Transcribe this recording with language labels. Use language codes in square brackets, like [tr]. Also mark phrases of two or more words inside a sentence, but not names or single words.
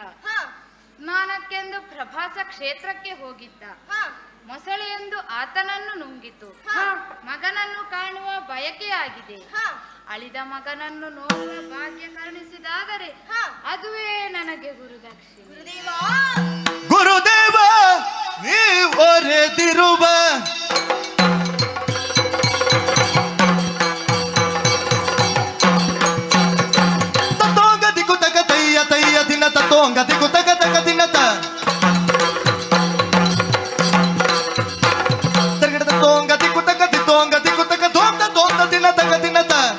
[kn] ಸ್ನಾನಕ್ಕೆಂದು ಪ್ರಭಾಸ ಕ್ಷೇತ್ರಕ್ಕೆ ಹೋಗಿದ್ದ. ಮೊಸಳೆಯೆಂದು ಆತನನ್ನು ನುಂಗಿತು. ಮಗನನ್ನು ಕಾಣುವ ಬಯಕೆಯಾಗಿದೆ. ಅಳಿದ ಮಗನನ್ನು ನೋಡುವ ಭಾಗ್ಯ ಕರುಣಿಸಿದಾದರೆ ಅದುವೇ ನನಗೆ ಗುರುದಕ್ಷಿಣೆ. ಗುರುದೇವ ನೀವರೆದಿರುವ ತತ್ತೋಂಗದಿ ಕುತಕ ತಯ್ಯ ತಯ್ಯ ದಿನ ತತ್ತೋಂಗದಿ ಕುತಕ ತಕ ದಿನತ ತರ್ಗಡ ತತ್ತೋಂಗದಿ ಕುತಕ ದಿತ್ತೋಂಗದಿ ಕುತಕ ದೋಂದ ದೋಂದ ದಿನ ತಕ ದಿನತ